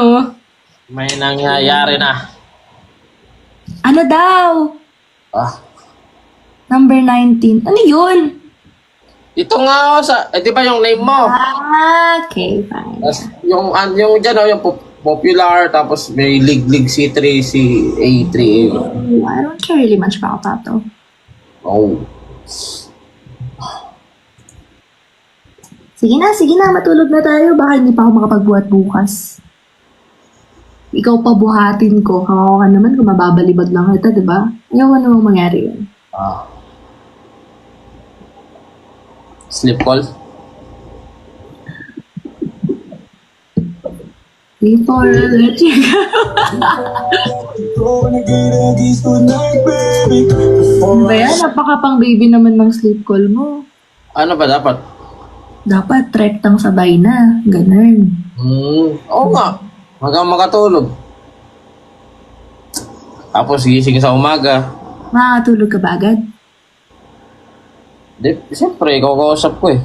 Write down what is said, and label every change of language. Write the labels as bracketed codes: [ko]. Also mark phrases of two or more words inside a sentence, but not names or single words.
[tl] May nangyayari na. Ano daw? Ah, Number 19. Ano yun? dito nga ako sa... di ba yung name mo? [en] Ah, okay, fine. [tl] Tas yung dyan, yung popular, tapos may League C3, si A3. [en] I don't care really much about that though. Oh. [tl] Sige na, matulog na tayo. Baka hindi pa ako makapagbuhat bukas. Ikaw pa buhatin ko. Kawawa ka naman kung mababalibag lang kita, di ba? Ayaw namang mangyari yun. [en] Ah. Sleep call? Before I let you go. [tl] Ano ba yan? Napaka-pang baby naman ng [en] sleep call [tl] mo. Ano ba dapat? Dapat rektang sabay na. Ganun. Oo nga. Hanggang makatulog. Tapos gising sa umaga. Makakatulog ka ba agad? Siyempre, ikaw kausap ko eh.